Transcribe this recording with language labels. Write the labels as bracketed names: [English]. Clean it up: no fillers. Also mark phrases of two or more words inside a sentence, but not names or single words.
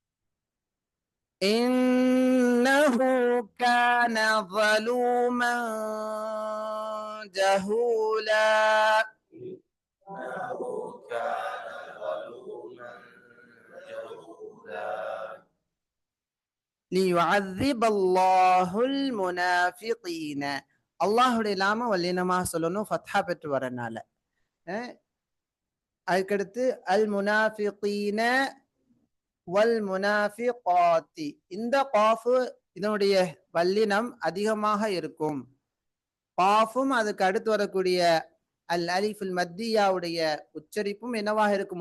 [Arabic] إنه كان ظلوما جهولا إنه كان ظلوما جهولا ليعذب الله المنافقين. [Tamil] அல்லாஹுடைய நாம வல்லினமா சொல்லணும், ஃபத்ஹா பெற்று வரனால. அதுக்கடுத்து [Arabic] المنافقين والمنافقات. [Tamil] இந்த காஃபு இதனுடைய வல்லினம் அதிகமாக இருக்கும். காஃபும் அதுக்கு அடுத்து வரக்கூடிய அல் அலிஃபுல் மத்தியாவுடைய உச்சரிப்பும் என்னவாக இருக்கும்?